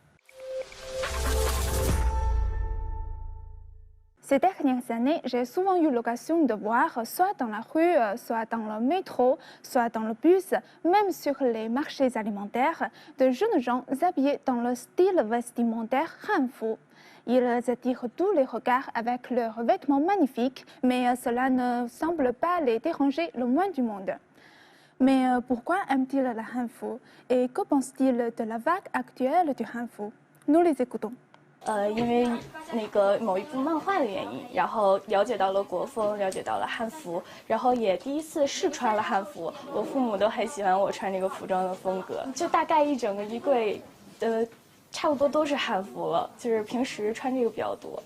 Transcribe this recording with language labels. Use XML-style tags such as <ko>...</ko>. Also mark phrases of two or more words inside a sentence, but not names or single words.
<fr>Ces dernières années, j'ai souvent eu l'occasion de voir, soit dans la rue, soit dans le métro, soit dans le bus, même sur les marchés alimentaires, de jeunes gens habillés dans le style vestimentaire Hanfu. Ils attirent tous les regards avec leurs vêtements magnifiques, mais cela ne semble pas les déranger le moins du monde. Mais pourquoi aiment-ils la Hanfu et que pensent-ils de la vague actuelle du Hanfu? Nous les écoutons.</fr> <zh>因为那个某一部漫画的原因，然后了解到了国风，了解到了汉服，然后也第一次试穿了汉服。我父母都很喜欢我穿这个服装的风格，就大概一整个衣柜的差不多都是汉服了，就是平时穿这个比较多。</zh>